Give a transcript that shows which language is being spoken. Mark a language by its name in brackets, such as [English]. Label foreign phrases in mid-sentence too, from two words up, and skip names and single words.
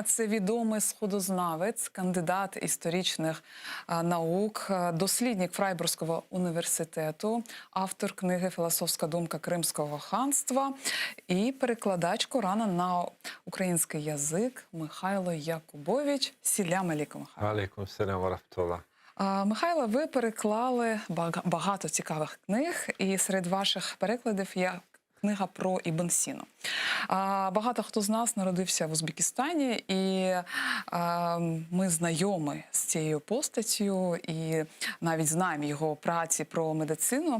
[Ukrainian] Це відомий сходознавець, кандидат історичних наук, дослідник Фрайбурзького університету, автор книги «Філософська думка Кримського ханства» і перекладач Корана на український язик Михайло Якубович. [Arabic] سلام عليكم. عليكم السلام ورحمة الله. [Ukrainian] Михайло, ви переклали багато цікавих книг, і серед ваших перекладів є книга про Ібн Сіну. Багато хто з нас народився в Узбекистані, і ми знайомі з цією постаттю, і навіть знаємо його праці про медицину.